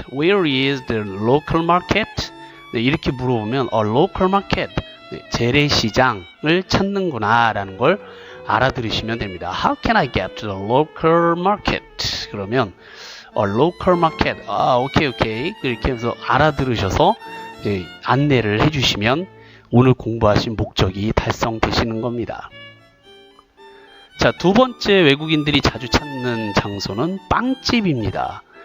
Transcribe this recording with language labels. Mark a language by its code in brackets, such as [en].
[en] Where is the local market? [ko] 네, 이렇게 물어보면 local market, 네, 재래시장을 찾는구나 라는 걸 알아들으시면 됩니다. [en] How can I get to the local market? [ko] 그러면 local market, 오케이 이렇게 해서 알아들으셔서 네, 안내를 해주시면 오늘 공부하신 목적이 달성되시는 겁니다. 자, 두 번째 외국인들이 자주 찾는 장소는 빵집입니다.